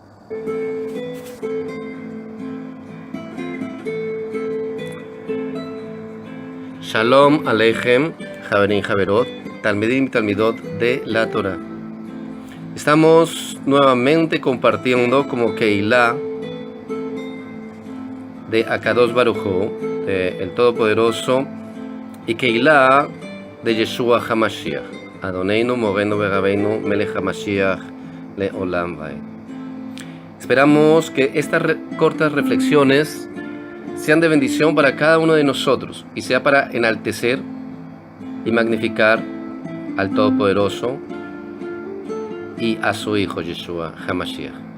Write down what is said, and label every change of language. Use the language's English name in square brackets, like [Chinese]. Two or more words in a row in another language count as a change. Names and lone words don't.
[Hebrew] שלום עליכם, חברים חברות, תלמידים y Talmidot [Spanish] de la Torah. Estamos nuevamente compartiendo como Keilah de [Hebrew] הקדוש ברוך הוא, [Spanish] de el Todopoderoso, [Hebrew] y Keilah de Yeshua HaMashiach, אדונינו מורנו ורבנו מלך המשיח לעולם ועד. [Spanish] Esperamos que estas cortas reflexiones sean de bendición para cada uno de nosotros y sea para enaltecer y magnificar al Todopoderoso y a su Hijo Yeshua HaMashiach.